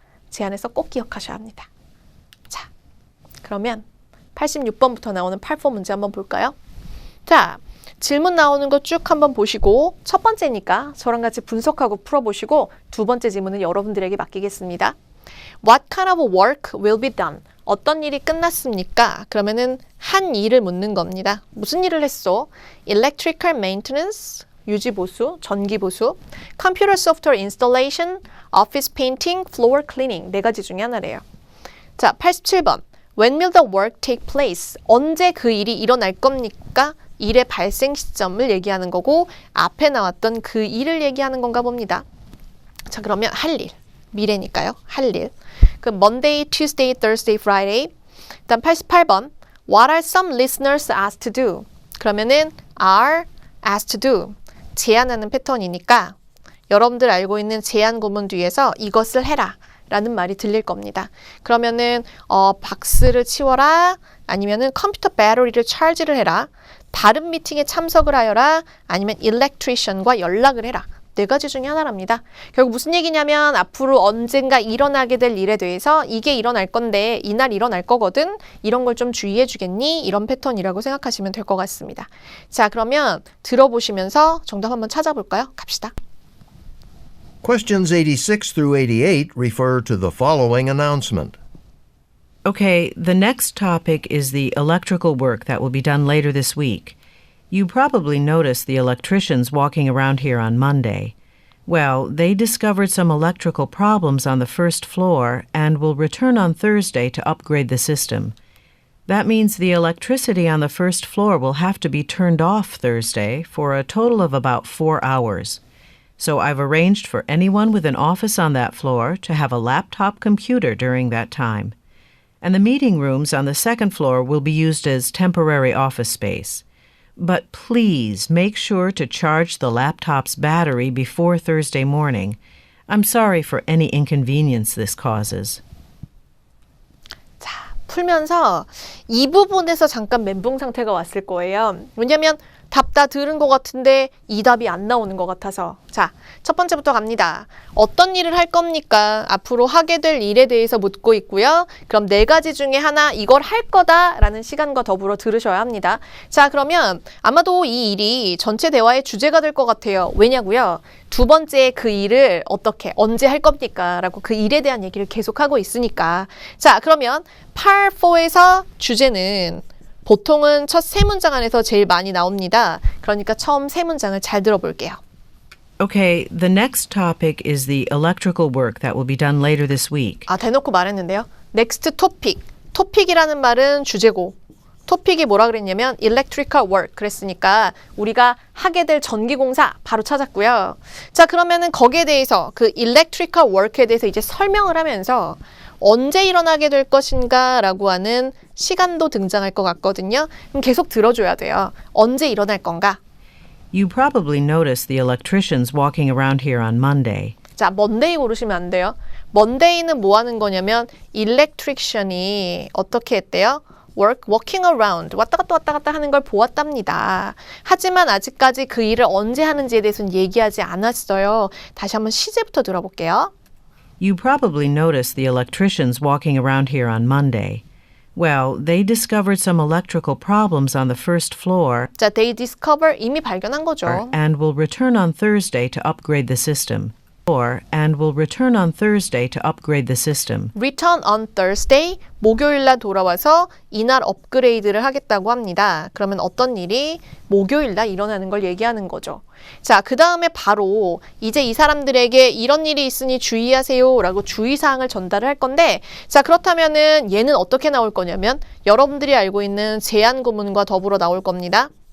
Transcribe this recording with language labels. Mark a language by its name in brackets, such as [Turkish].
[Korean] 제안에서 꼭 기억하셔야 합니다. 자, 그러면 86번부터 나오는 8번 문제 한번 볼까요? 자, 질문 나오는 거 쭉 한번 보시고 첫 번째니까 저랑 같이 분석하고 풀어보시고 두 번째 질문은 여러분들에게 맡기겠습니다. [English] What kind of work will be done? [Korean] 어떤 일이 끝났습니까? 그러면은 한 일을 묻는 겁니다. 무슨 일을 했어? [English] Electrical maintenance, [Korean] 유지보수, 전기보수, [English] Computer software installation, Office painting, Floor cleaning. [Korean] 네 가지 중에 하나래요. 자, 87번. [English] When will the work take place? [Korean] 언제 그 일이 일어날 겁니까? 일의 발생 시점을 얘기하는 거고 앞에 나왔던 그 일을 얘기하는 건가 봅니다. 자, 그러면 할 일. 미래니까요. 할 일. [English] 그 Monday, Tuesday, Thursday, Friday. [Korean] 일단 88번. [English] What are some listeners asked to do? [Korean] 그러면은 [English] are asked to do. [Korean] 제안하는 패턴이니까 여러분들 알고 있는 제안 구문 뒤에서 이것을 해라 라는 말이 들릴 겁니다. 그러면은 박스를 치워라 아니면은 컴퓨터 배터리를 차지를 해라 다른 미팅에 참석을 하여라 아니면 일렉트리션과 연락을 해라. 네 가지 중에 하나랍니다. 결국 무슨 얘기냐면 앞으로 언젠가 일어나게 될 일에 대해서 이게 일어날 건데 이날 일어날 거거든. 이런 걸 좀 주의해 주겠니? 이런 패턴이라고 생각하시면 될 것 같습니다. 자, 그러면 들어보시면서 정답 한번 찾아볼까요? 갑시다. [English] Questions 86 through 88 refer to the following announcement. Okay, the next topic is the electrical work that will be done later this week. You probably noticed the electricians walking around here on Monday. Well, they discovered some electrical problems on the first floor and will return on Thursday to upgrade the system. That means the electricity on the first floor will have to be turned off Thursday for a total of about 4 hours. So I've arranged for anyone with an office on that floor to have a laptop computer during that time. And the meeting rooms on the second floor will be used as temporary office space. But please make sure to charge the laptop's battery before Thursday morning. I'm sorry for any inconvenience this causes. [Korean] 자, 풀면서 이 부분에서 잠깐 멘붕 상태가 왔을 거예요. 왜냐면 답 다 들은 것 같은데 이 답이 안 나오는 것 같아서. 자, 첫 번째부터 갑니다. 어떤 일을 할 겁니까? 앞으로 하게 될 일에 대해서 묻고 있고요. 그럼 네 가지 중에 하나 이걸 할 거다라는 시간과 더불어 들으셔야 합니다. 자, 그러면 아마도 이 일이 전체 대화의 주제가 될 것 같아요. 왜냐고요? 두 번째 그 일을 어떻게, 언제 할 겁니까? 라고 그 일에 대한 얘기를 계속하고 있으니까. 자, 그러면 Part 4에서 주제는 보통은 첫 세 문장 안에서 제일 많이 나옵니다. 그러니까 처음 세 문장을 잘 들어볼게요. [English] Okay, the next topic is the electrical work that will be done later this week. [Korean] 아, 대놓고 말했는데요. [English] Next topic. [Korean] topic이라는 말은 주제고 topic이 뭐라 그랬냐면 electrical work 그랬으니까 우리가 하게 될 전기공사 바로 찾았고요. 자, 그러면은 거기에 대해서 그 electrical work에 대해서 이제 설명을 하면서 언제 일어나게 될 것인가 라고 하는 시간도 등장할 것 같거든요. 그럼 계속 들어줘야 돼요. 언제 일어날 건가? [English] You probably noticed the electricians walking around here on Monday. [Korean] 자, Monday 고르시면 안 돼요. Monday는 뭐 하는 거냐면 electrician이 어떻게 했대요? [English] walking around, [Korean] 왔다 갔다 하는 걸 보았답니다. 하지만 아직까지 그 일을 언제 하는지에 대해서는 얘기하지 않았어요. 다시 한번 시제부터 들어볼게요. [English] You probably noticed the electricians walking around here on Monday. Well, they discovered some electrical problems on the first floor [Korean] 자, [English] they discover [Korean] 이미 발견한 거죠. [English] and will return on Thursday to upgrade the system. floor and will return on Thursday to upgrade the system. Return on Thursday, [Korean] 목요일 날 돌아와서 이날 업그레이드를 하겠다고 합니다. 그러면 어떤 일이 목요일 날 일어나는 걸 얘기하는 거죠. 자, 그 다음에 바로 이제 이 사람들에게 이런 일이 있으니 주의하세요 라고 주의사항을 전달을 할 건데, 자, 그렇다면은 얘는 어떻게 나올 거냐면 여러분들이 알고 있는 제한 구문과 더불어 나올 겁니다.